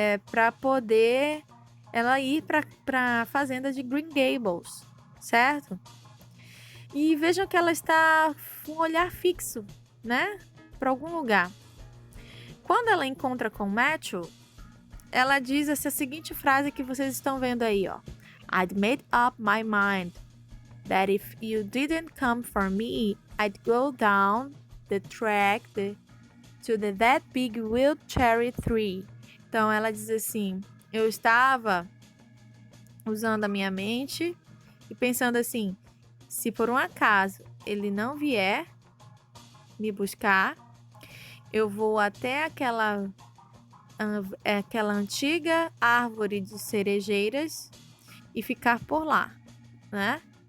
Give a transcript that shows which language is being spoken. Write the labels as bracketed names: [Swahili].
[Portuguese] Para poder ela ir para a fazenda de Green Gables, certo? E vejam que ela está com um olhar fixo, né? Para algum lugar. Quando ela encontra com Matthew, ela diz essa seguinte frase que vocês estão vendo aí, ó. [English] I'd made up my mind that if you didn't come for me, I'd go down the track to that big wild cherry tree. [Portuguese] Então ela diz assim, eu estava usando a minha mente e pensando assim, se por um acaso ele não vier me buscar, eu vou até aquela antiga árvore de cerejeiras e ficar por lá, né?